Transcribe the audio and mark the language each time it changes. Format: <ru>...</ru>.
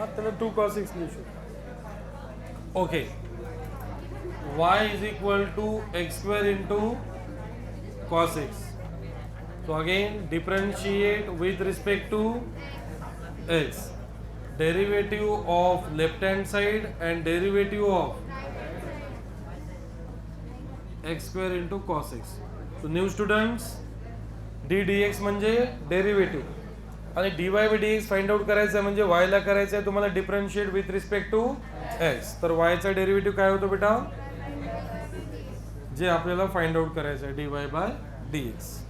<mr>त्याला 2 cos x लिहू शकतो.</mr> <en>Okay, y is equal to x square into cos x. So again differentiate with respect to x. Derivative of left hand side and derivative of x square into cos x. So new students,</en> <mr>d dx म्हणजे derivative आणि dy by dx find out करायचं आहे, म्हणजे y ला करायचं आहे तुम्हाला differentiate with respect to x. तर y चा डेरिव्हेटिव्ह काय होतो बेटा, जे आपल्याला फाइंड आउट करायचं आहे dy by dx.</mr>